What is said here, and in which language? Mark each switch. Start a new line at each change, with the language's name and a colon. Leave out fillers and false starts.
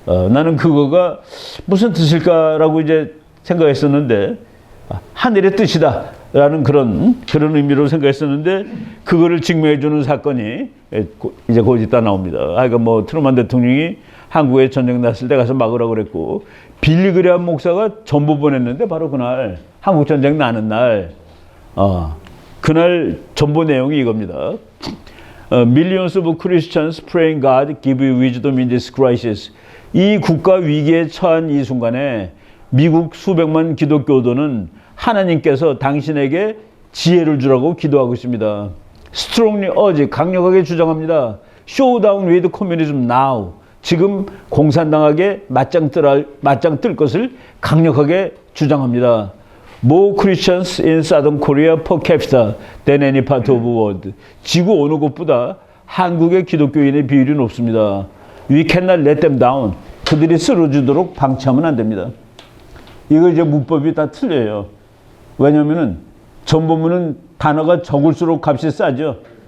Korean: 나는 그거가 무슨 뜻일까라고 이제 생각했었는데 하늘의 뜻이다 라는 그런 의미로 생각했었는데 그거를 증명해 주는 사건이 이제 곧 이따 나옵니다. 그러니까 뭐 트루먼 대통령이 한국에 전쟁 났을 때 가서 막으라고 그랬고, 빌리 그레함 목사가 전보 보냈는데 바로 그날 한국 전쟁 나는 날 그날 전보 내용이 이겁니다.
English: Millions of Christians praying God give you wisdom in this crisis.
Korean: 이 국가 위기에 처한 이 순간에 미국 수백만 기독교도는 하나님께서 당신에게 지혜를 주라고 기도하고 있습니다.
English: Strongly urge,
Korean: 강력하게 주장합니다.
English: Show down with communism now.
Korean: 지금 공산당에게 맞짱 뜰 것을 강력하게 주장합니다.
English: More Christians in Southern Korea per capita than any part of the world.
Korean: 지구 어느 곳보다 한국의 기독교인의 비율이 높습니다.
English: We cannot let them down.
Korean: 그들이 쓰러지도록 방치하면 안 됩니다. 이거 이제 문법이 다 틀려요. 왜냐면은 전보문은 단어가 적을수록 값이 싸죠.